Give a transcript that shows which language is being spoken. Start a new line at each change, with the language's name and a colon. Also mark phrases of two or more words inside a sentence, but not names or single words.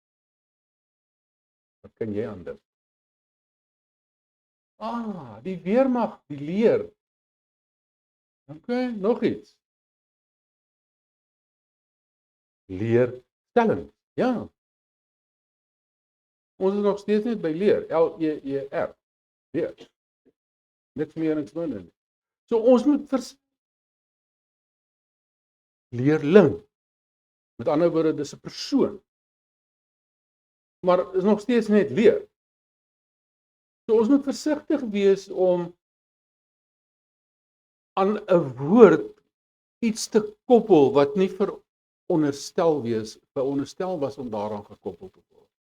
Afrikaans: Wat kan jy anders? Die weermag, die leer. Okay, nog iets. Leerstelling. Ja. Ons is nog steeds net by leer. L-E-E-R. Leer. Niks meer, niks minder. So ons moet leerling. Met ander woorde, dis 'n persoon. Maar is nog steeds net leer. So ons moet versigtig wees om aan 'n woord iets te koppel wat nie veronderstel was om daaraan gekoppel te word.